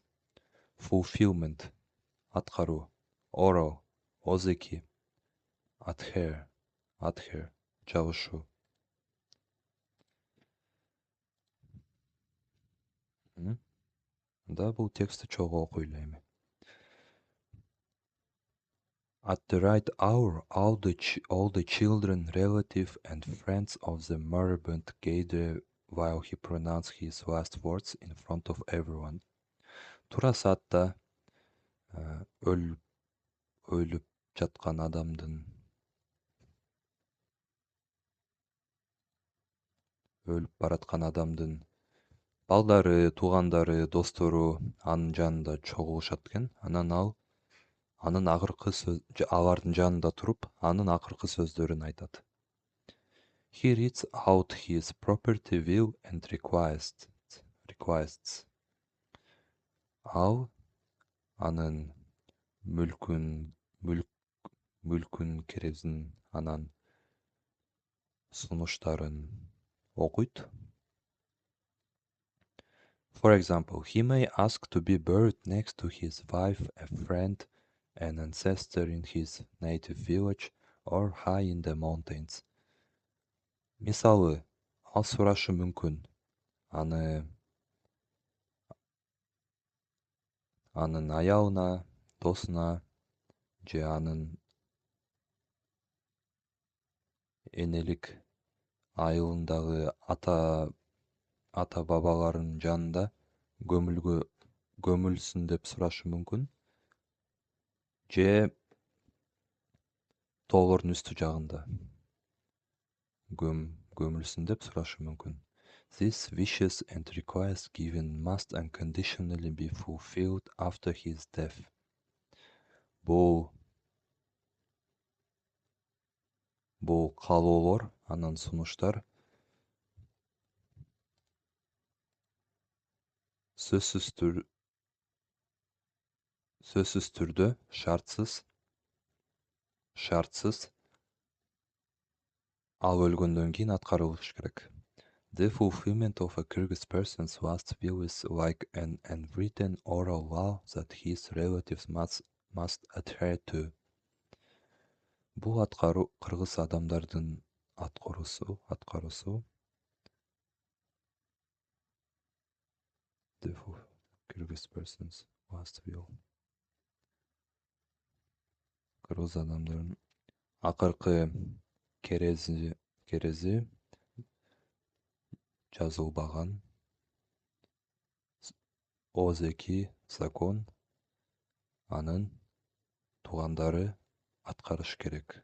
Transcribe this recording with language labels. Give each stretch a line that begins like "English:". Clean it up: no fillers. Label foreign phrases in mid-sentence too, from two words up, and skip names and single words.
Kyrgyz: Fulfillment, аткаруу. Oral, озеки. Adhere, жабышуу. Да, бул текстти чогуу окуй эле эми.
English: At the right hour, all the children, relatives, and friends of the moribund gather while he pronounced his last words in front of everyone.
Kyrgyz: Туура саатта өлүп жаткан адамдын балдары, туугандары, достору анын жанында чогулушат экен. Анан ал анын акыркы алардын жанында туруп, анын акыркы сөздөрүн айтат.
English: He reads out his property will and requests.
Kyrgyz: Ал анын мүлкүн керезин анан сунуштарын окуйт.
English: For example, he may ask to be buried next to his wife, a friend, an ancestor in his native village or high in the mountains.
Kyrgyz: Мисалы, ал сурашы мүмкүн анын аялына, досуна же анын энелик айылындагы ата бабаларынын жанында көмүлсүн деп сурашы мүмкүн. Же тоолордун үстү жагында көмүлсүн деп сурашы мүмкүн.
English: These wishes and requests given must unconditionally be fulfilled after his death.
Kyrgyz: Бул каалоолор, анан сунуштар сөзсүз түрдө шартсыз ал өлгөндөн кийин аткарылышы керек.
English: The fulfillment of a Kyrgyz person's last will is like an unwritten oral law that his relatives must adhere to.
Kyrgyz: Бул кыргыз адамдардын аткаруусу.
English: The Kyrgyz person's last will.
Kyrgyz: Кыргыз адамдардын акыркы керези жазылбаган озеки закон анын туугандары аткарыш керек.